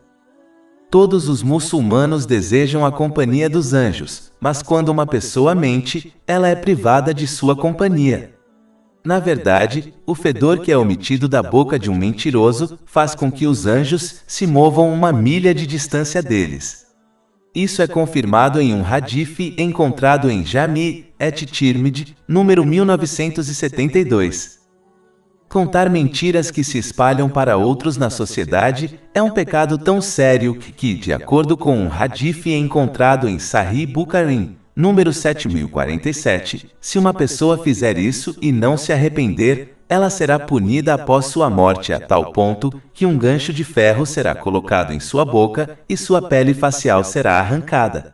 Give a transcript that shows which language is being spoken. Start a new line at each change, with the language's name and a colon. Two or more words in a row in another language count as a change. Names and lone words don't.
Portuguese: Todos os muçulmanos desejam a companhia dos anjos, mas quando uma pessoa mente, ela é privada de sua companhia. Na verdade, o fedor que é omitido da boca de um mentiroso faz com que os anjos se movam 1 milha de distância deles. Isso é confirmado em um hadith encontrado em Jami' et-Tirmidhi, número 1972. Contar mentiras que se espalham para outros na sociedade é um pecado tão sério que, de acordo com um hadith encontrado em Sahih Bukhari, número 7047, se uma pessoa fizer isso e não se arrepender, ela será punida após sua morte a tal ponto que um gancho de ferro será colocado em sua boca e sua pele facial será arrancada.